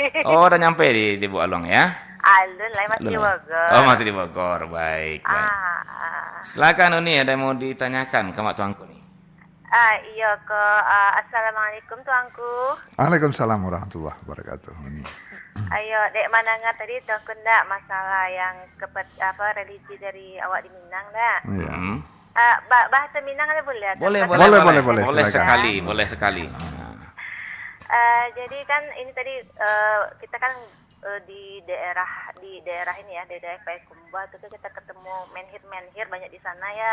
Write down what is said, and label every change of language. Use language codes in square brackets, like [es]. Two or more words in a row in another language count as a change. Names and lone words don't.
[id] Oh, udah nyampe di Bu Alung ya? [min] Alun, lain masih di Alun. [id] Bogor. Oh, masih di Bogor. Baik, baik. Ah. Silakan Uni, ada yang mau ditanyakan ke Mak Tuanku nih. Iya ke Assalamualaikum tuangku. [ar] Waalaikumsalam warahmatullahi wabarakatuh. [id] Ini. [min] Ayo, dek mananga tadi tuangku ndak masalah yang religi dari awak di Minang ndak? [id] Iya. Bahasa Minang ada boleh? Boleh, Boleh, silakan. sekali, boleh sekali. Jadi kan ini tadi kita kan di daerah ini ya, di daerah Payakumbuh itu kita ketemu menhir banyak di sana ya.